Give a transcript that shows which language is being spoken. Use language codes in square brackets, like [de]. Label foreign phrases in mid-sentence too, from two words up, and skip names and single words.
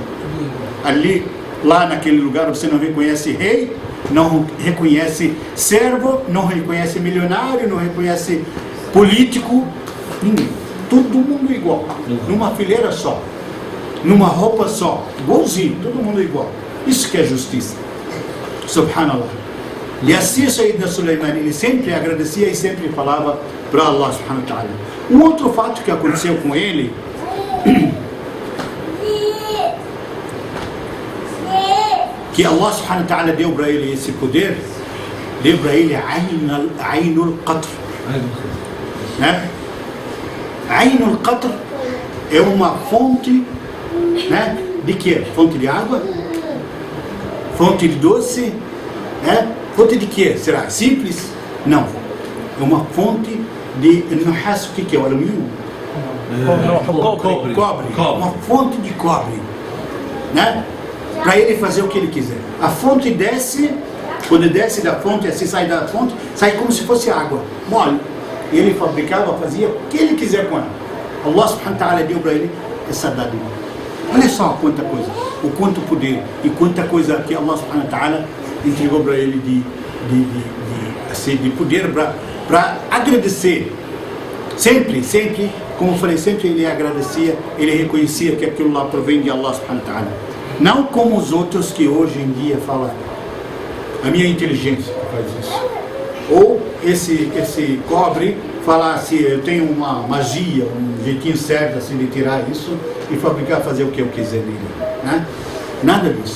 [pt] Lá naquele lugar você não reconhece rei, não reconhece servo, não reconhece milionário, não reconhece político, ninguém. Todo mundo igual, numa fileira só, numa roupa só, igualzinho, todo mundo igual. Isso que é justiça. Subhanallah. E assim Sayyidina Sulaiman, ele sempre agradecia e sempre falava para [ar] الله سبحانه وتعالى. [pt] Um outro fato que aconteceu com ele, que [ar] الله سبحانه وتعالى [pt] deu para ele esse poder, deu para ele [ar] عين القطر. [pt] Né? [ar] عين القطر [pt] é uma fonte, né? De quê? Fonte de água? Fonte de doce? Né? Fonte de quê? Será simples? Não. É uma fonte de nuhas. O que é o alumínio? Cobre. Uma fonte de cobre. Né? Para ele fazer o que ele quiser. A fonte desce, quando desce da fonte, assim sai da fonte, sai como se fosse água, mole. Ele fabricava, fazia o que ele quiser com ela. [ar] الله سبحانه وتعالى [pt] deu para ele essa dádiva. Olha só quanta coisa, o quanto poder e quanta coisa que [ar] الله سبحانه وتعالى [pt] entregou para ele de poder para agradecer. Sempre, como eu falei, sempre ele agradecia, ele reconhecia que aquilo lá provém de [ar] الله سبحانه وتعالى. [pt] Não como os outros que hoje em dia falam, a minha inteligência faz isso. Ou esse cobre falar assim, eu tenho uma magia, um jeitinho certo assim de tirar isso e fabricar, fazer o que eu quiser nele. Né? Nada disso.